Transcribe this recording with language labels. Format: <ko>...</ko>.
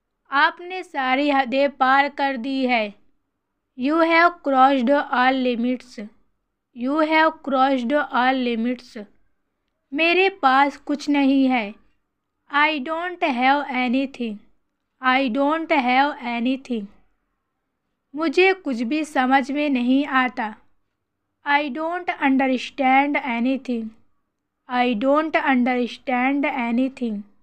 <hi>आपने सारी हदें पार कर दी है.</hi> <en>You have crossed all limits. You have crossed all limits.</en> <hi>मेरे पास कुछ नहीं है.</hi> <en>I don't have anything. I don't have anything.</en> <hi>मुझे कुछ भी समझ में नहीं आता.</hi> <en>I don't understand anything. I don't understand anything.</en>